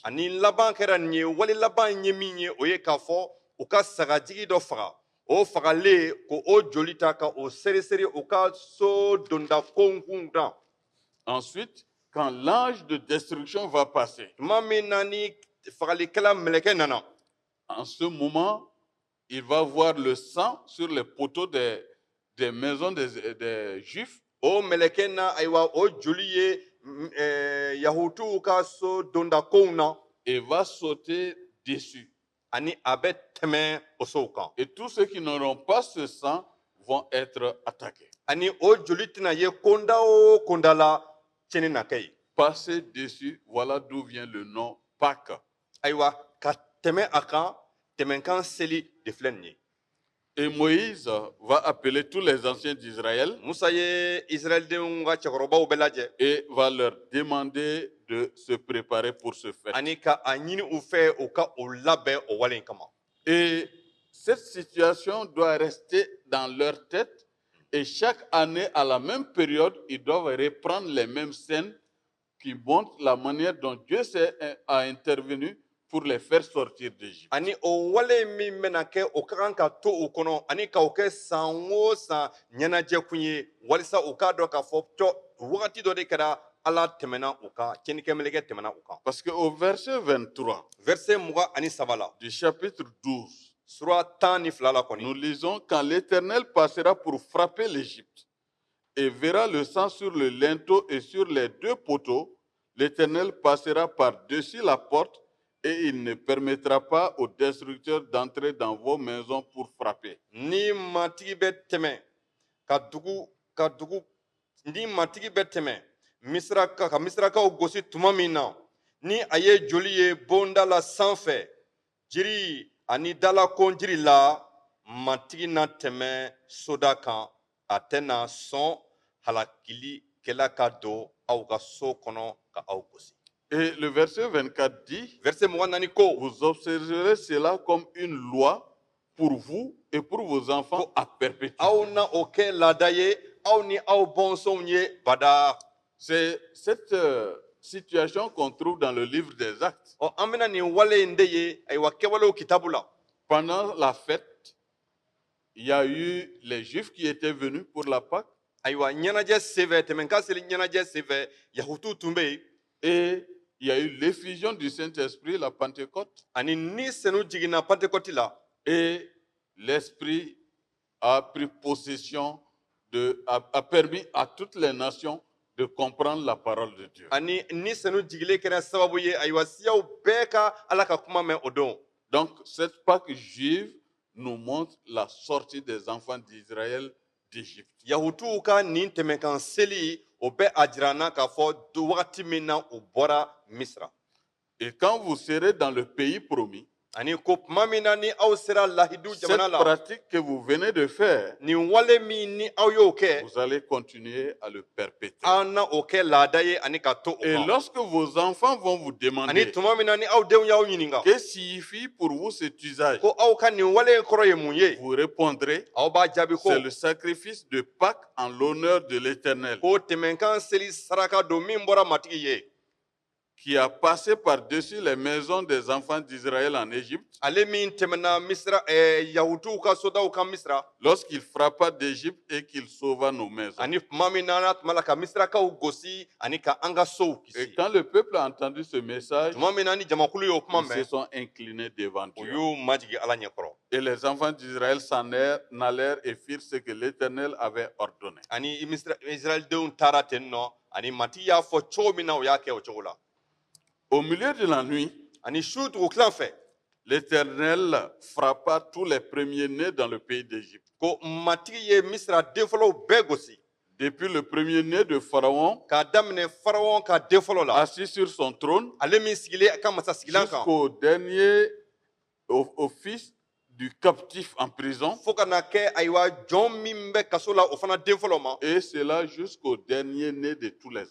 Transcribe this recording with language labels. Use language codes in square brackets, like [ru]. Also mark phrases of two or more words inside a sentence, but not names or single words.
[bm] ani laban kɛra nin ye wali laban ye min ye o ye k'a fɔ u ka sagajigi dɔ faga o fagalen ko o joli ta ka o seresere u ka so donda konkun kan. [fr] Ensuite, quand l'ange de destruction va passer, [bm] tuma min na ni fagalikɛla mɛlɛkɛ nana. [fr] en ce moment, il va voir le sang sur les poteaux des maisons des Juifs. [bm] o mɛlɛkɛ na ayiwa o joli ye yahutuw ka so donda kow na. [fr] Et va sauter dessus. [bm] ani a bɛ tɛmɛ o sow kan. [fr] Et tous ceux qui n'auront pas ce sang vont être attaqués. [bm] ani o joli tɛna ye konda o konda la tiɲɛni na kɛ ye. [fr] Passer dessus, voilà d'où vient le nom Pâques. [bm] ayiwa ka tɛmɛ a kan tɛmɛkan seli de filɛ nin ye. [fr] Et Moïse va appeler tous les anciens d'Israël [bm] musa ye israɛlidenw ka cɛkɔrɔbaw bɛɛ lajɛ. [fr] et va leur demander de se préparer pour ce fête. [bm] ani ka a ɲini u fɛ u ka o labɛn o wale in kama. [fr] Et cette situation doit rester dans leur tête. Et chaque année, à la même période, ils doivent reprendre les mêmes scènes qui montrent la manière dont Dieu a intervenu pour les faire sortir d'Égypte. [bm] ani o wale min bɛna kɛ o ka kan ka to u kɔnɔ ani ka o kɛ san o san ɲɛnajɛkun ye walisa u k'a dɔn k'a fɔ wagati dɔ de kɛra ala tɛmɛna u kan cɛnnikɛ mɛlɛkɛ tɛmɛna u kan. [fr] Parce qu'au verset 23 [bm] verset 23 la [fr] du chapitre 12, [bm] sura 12 la kɔni. [fr] nous lisons quand l'Éternel passera pour frapper l'Égypte et verra le sang sur le linteau et sur les deux poteaux, l'Éternel passera par-dessus la porte et il ne permettra pas aux destructeurs d'entrer dans vos maisons pour frapper. [bm] ni matigi bɛ tɛmɛ ni matigi bɛ tɛmɛ ka misirakaw gosi tuma min na ni a ye joli ye bonda la sanfɛ jiri ani dalakon jiri la matigi na tɛmɛ soda kan a tɛna sɔn halakilikɛla ka don aw ka so kɔnɔ ka aw gosi. [fr] Et le verset 24 dit, [bm] verset 24 ko [fr] vous observerez cela comme une loi pour vous et pour vos enfants à perpétuité. [bm] aw na o kɛ laada ye aw ni aw bɔnsɔnw ye bada. [fr] C'est cette situation qu'on trouve dans le livre des Actes. [bm] an bɛna nin wale in de ye ayiwa kɛwalew kitabu la. [fr] Pendant la fête, il y a eu les Juifs qui étaient venus pour la Pâque [bm] ayiwa ɲɛnajɛ senfɛ tɛmɛnkan seli ɲɛnajɛ senfɛ yahutuw tun bɛ yen. [fr] et il y a eu l'effusion du Saint-Esprit, la Pentecôte, [bm] ani ni senu jiginna pantekɔti la. [fr] et l'Esprit a pris possession a permis à toutes les nations de comprendre la parole de Dieu. [bm] ani ni senu jigilen kɛra sababu ye ayiwa siyaw bɛɛ ka ala ka kuma mɛn o don. [fr] Donc, cette Pâque juive nous montre la sortie des enfants d'Israël d'Égypte. [bm] yahutuw ka nin tɛmɛkan seli o bɛ a jira n na k'a fɔ wagati min na u bɔra misra. [fr] Et quand vous serez dans le pays promis, [bm] ani ko tuma min na ni aw sera lahidu [fr] cette [bm] jamana la [fr] pratique que vous venez de faire, [bm] nin wale min ni aw y'o kɛ [fr] vous allez continuer à le perpétrer. [bm] an na o kɛ laada ye ani ka to o [fr] Et [bm] kan. [fr] lorsque vos enfants vont vous [bm] ani [fr] demander [bm] tuma min na ni aw denw y'aw ɲininka [fr] que signifie pour vous cet usage, [bm] ko aw ka nin wale in kɔrɔ ye mun ye [fr] vous répondrez, [bm] aw b'a jaabi ko [fr] c'est le sacrifice de Pâques en l'honneur de l'Éternel, [bm] ko tɛmɛnkan seli saraka don min bɔra matigi ye [fr] qui a passé par-dessus les maisons des enfants d'Israël en Égypte, [bm] ale min tɛmɛna misra yahutuw ka sodaw kan misra [fr] lorsqu'il frappa d'Égypte et qu'il sauva nos maisons. [bm] ani tuma min na n'a tuma la ka misrakaw gosi ani ka an ka sow [fr] Et [bm] kisi [fr] quand le peuple a entendu ce message, [bm] tuma min na ni jamakulu y'o kuma [fr] ils se [bm] mɛn [fr] sont inclinés devant [bm] u [fr] Dieu. [bm] y'u majigi ala ɲɛkɔrɔ [fr] Et les enfants d'Israël s'en allèrent et firent ce que l'Éternel avait ordonné. [bm] ani israɛlidenw taara ten nɔ ani matigi y'a fɔ cogo min na o y'a kɛ o cogo la [fr] Au milieu de la nuit, [bm] ani su tugu tilan fɛ [fr] l'Éternel frappa tous les premiers-nés dans le pays d'Égypte. [bm] ko matigi ye misira denfɔlɔw bɛɛ gosi [fr] Depuis le premier-né de Pharaon, [bm] k'a daminɛ farawɔn ka denfɔlɔ la [fr] assis sur son trône, [bm] ale min sigilen a ka masasigilan kan [fr] jusqu'au dernier, au fils du captif en prison, [bm] fo ka na kɛ ayiwa jɔn min bɛ kaso la o fana denfɔlɔ ma [fr] et cela jusqu'au dernier-né de tous les